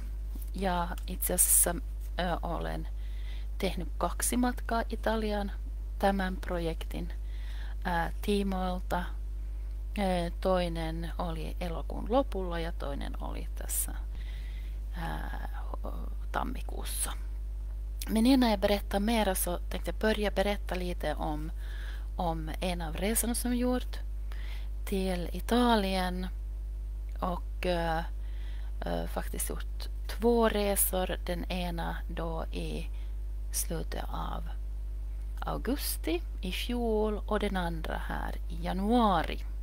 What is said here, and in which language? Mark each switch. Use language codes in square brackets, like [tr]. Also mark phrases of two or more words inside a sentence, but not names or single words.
[fi] Ja itse asiassa olen tehnyt 2 matkaa Italiaan tämän projektin tiimoilta. Toinen oli elokuun lopulla ja toinen oli tässä tammikuussa. [sv] Men innan jag berättar mera så tänkte jag börja berätta lite om en av resorna som gjort till Italien och faktiskt gjort 2 resor. Den ena då i slutet av augusti i fjol och den andra här i januari.